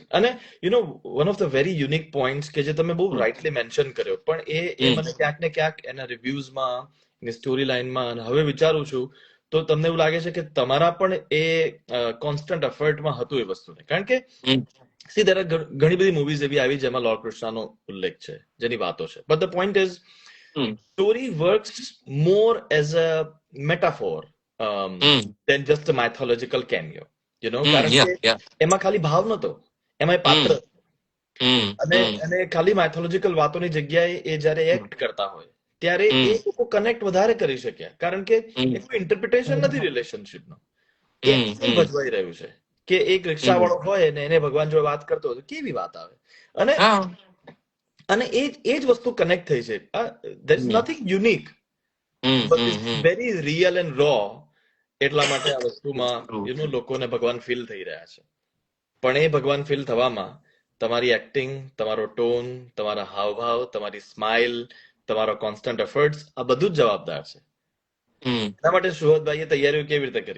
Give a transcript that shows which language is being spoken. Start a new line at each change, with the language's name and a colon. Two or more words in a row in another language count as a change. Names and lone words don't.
Gujarati: અને
English: one of the very unique points
Gujarati: કે જે તમે બહુ
English: rightly mention
Gujarati: કર્યો, પણ એ મને ક્યાંક ને ક્યાંક એના રિવ્યુઝમાં, એની સ્ટોરી લાઇનમાં, અને હવે વિચારું છું તો તમને એવું લાગે છે કે તમારા પણ એ
English: constant effort
Gujarati: હતું એ વસ્તુને. કારણ કે
English: સી there are
Gujarati: ઘણી બધી મૂવીઝ એવી આવી જેમાં લોર્ડ કૃષ્ણનો ઉલ્લેખ છે, જેની વાતો છે,
English: but the point is story works more as a metaphor than just a mythological cameo,
Gujarati: કારણ કે એમાં ખાલી ભાવ નતો, એમાં એ પાત્ર અને ખાલી માઇથોલોજીકલ વાતોની જગ્યાએ એ જયારે એક્ટ કરતા હોય ત્યારે એ લોકો કનેક્ટ વધારે કરી શક્યા, કારણ કે એ કોઈ ઇન્ટરપ્રિટેશન નથી રિલેશનશીપનો, એ એક્ટિંગ ભજવાઈ રહ્યું છે. કે એક રિક્ષાવાળો હોય ને એને ભગવાન જોડે વાત કરતો હોય તો કેવી વાત આવે, અને અને એ જ વસ્તુ કનેક્ટ થઈ છે.
English: there is nothing unique, but it's very real and raw.
Gujarati: એટલા માટે આ વસ્તુમાં લોકોને ભગવાન ફીલ થઈ રહ્યા છે. પણ એ ભગવાન ફીલ થવામાં તમારી એક્ટિંગ, તમારો ટોન, તમારા હાવભાવ, તમારી સ્માઇલ, તમારો
English: constant efforts,
Gujarati: આ બધું જ જવાબદાર છે. એના માટે સુહદભાઈએ તૈયારીઓ કેવી રીતે કરી?